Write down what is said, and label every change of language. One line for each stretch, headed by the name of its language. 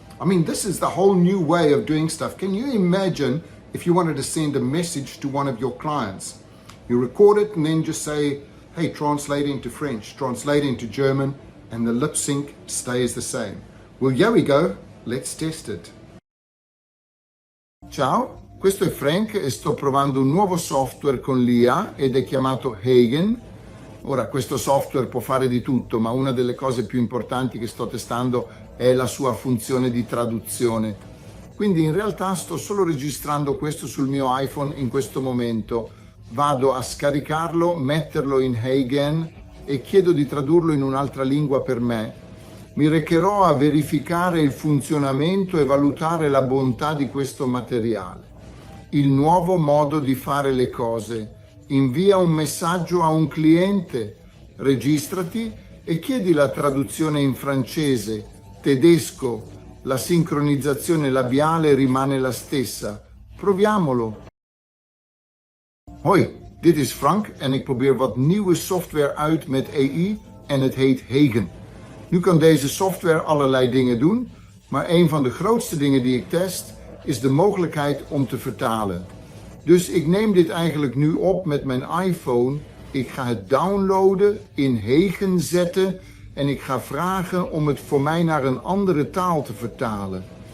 English: I mean, this is the whole new way of doing stuff. Can you imagine if you wanted to send a message to one of your clients? You record it and then just say, hey, translate into French, translate into German, and the lip sync stays the same. Well, here we go. Let's test it.
Italian: Ciao, questo è Frank e sto provando un nuovo software con l'IA ed è chiamato HeyGen. Ora, questo software può fare di tutto, ma una delle cose più importanti che sto testando è la sua funzione di traduzione. Quindi in realtà sto solo registrando questo sul mio iPhone in questo momento. Vado a scaricarlo, metterlo in HeyGen e chiedo di tradurlo in un'altra lingua per me. Mi recherò a verificare il funzionamento e valutare la bontà di questo materiale. Il nuovo modo di fare le cose. Invia un messaggio a un cliente, registrati e chiedi la traduzione in francese, tedesco. La sincronizzazione labiale rimane la stessa. Proviamolo.
Dutch: Hoi, dit is Frank en ik probeer wat nieuwe software uit met AI en het heet HeyGen. Nu kan deze software allerlei dingen doen, maar een van de grootste dingen die ik test is de mogelijkheid om te vertalen. Dus ik neem dit eigenlijk nu op met mijn iPhone. Ik ga het downloaden, in HeyGen zetten en ik ga vragen om het voor mij naar een andere taal te vertalen.